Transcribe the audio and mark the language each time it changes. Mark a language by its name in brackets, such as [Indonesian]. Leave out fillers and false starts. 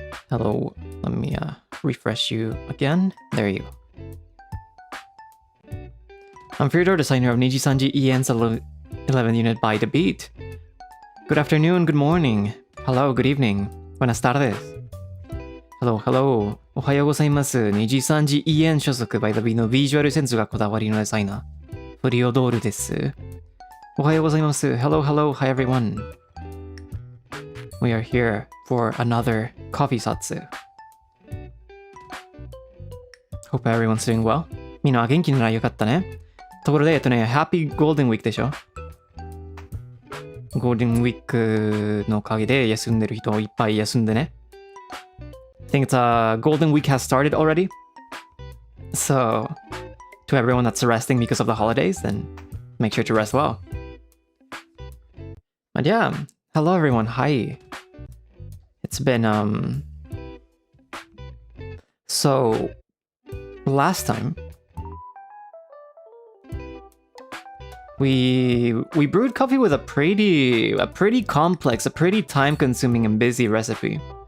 [English] Hello, let me refresh you again. There you go. I'm Freodore, designer of NIJISANJI EN's 11 unit by the beat. Good afternoon, good morning. Hello, good evening. Buenas tardes. Hello. おはようございます。 [Japanese] NIJISANJI EN 所属 by the beat のビジュアルセンスがこだわりのデザイナー、フリオドールです。 [English] おはようございます。 Hello, hi everyone. We are here for another coffee Zatsu. Hope everyone's doing well. [Japanese] みんな元気ならよかったね。ところで、 Happy Golden Week でしょ？ゴールデンウィークのおかげで休んでる人いっぱい休んでね。 [English] I think Golden Week has started already. So, to everyone that's resting because of the holidays, then make sure to rest well. But yeah, hello everyone, hi. It's been, So, last time, we brewed coffee with a pretty complex, a pretty time-consuming and busy recipe.